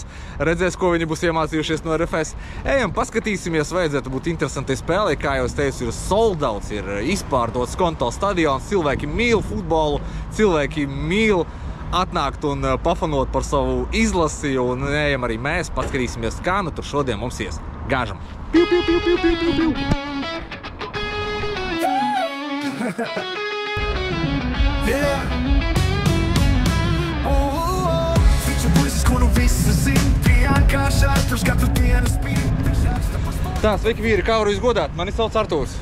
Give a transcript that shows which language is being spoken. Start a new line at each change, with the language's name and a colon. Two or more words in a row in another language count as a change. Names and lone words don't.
Latvian: Redzēs, ko viņi būs iemācījušies no RFS. Ejam, paskatīsimies, vajadzētu būt interesantai spēlei. Kā jau es teicu, ir soldouts, ir izpārdots Skonto stadions. Cilvēki mīl futbolu, cilvēki mīl atnākt un pafanot par savu izlasi, un ejam arī mēs, paskatīsimies, kā nu tur šodien mums ies. Gāžam! Piu, piu, piu, piu, piu, piu, piu. Tā, sveiki vīri, kā varu jūs godāt? Mani sauc Artūrs.